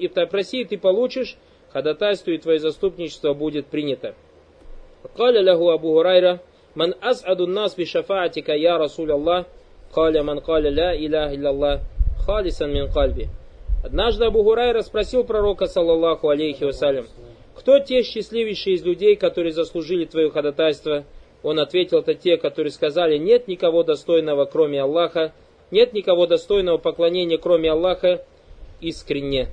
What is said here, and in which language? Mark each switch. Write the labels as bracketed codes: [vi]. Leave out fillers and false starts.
[ru] Проси, и ты получишь ходатайство, и твое заступничество будет принято. Каля лягу Абу Гурайра: [ar] من أسعد الناس بشفاعتك يا رسول الله قال من قال لا إله إلا الله خالصا من قلبه. [ru] Однажды Абу Гурайра спросил пророка, саллаллаху алейхи вассалям: кто те счастливейшие из людей, которые заслужили твое ходатайство? Он ответил: это те, которые сказали: нет никого достойного, кроме Аллаха, нет никого достойного поклонения, кроме Аллаха, искренне.